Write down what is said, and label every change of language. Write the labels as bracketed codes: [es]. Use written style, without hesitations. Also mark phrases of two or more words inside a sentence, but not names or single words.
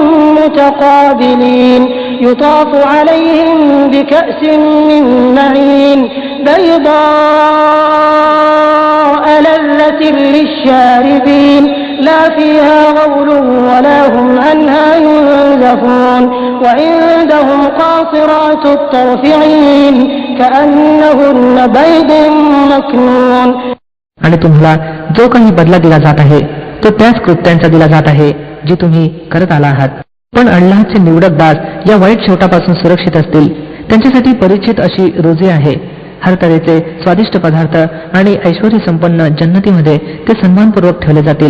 [ar] متقابلين يطاف عليهم بكأس من معين بيضاء لذة للشاربين لا فيها غول ولا هم عنها ينزفون وعندهم قاصرات الطرف عين كأنهن بيض مكنون. [mr] आणि तुम्हाला जो काही बदला दिला जात आहे तो त्याच कृत्यांचा दिला जात आहे जी तुम्ही करत आला आहात. पण अल्लाहचे निवडक दास या वाईट शेवटापासून सुरक्षित असतील. त्यांच्यासाठी परिचित अशी रोजे आहे. हर तऱ्हेचे स्वादिष्ट पदार्थ आणि ऐश्वर्य संपन्न जन्नतीमध्ये ते सन्मानपूर्वक ठेवले जातील.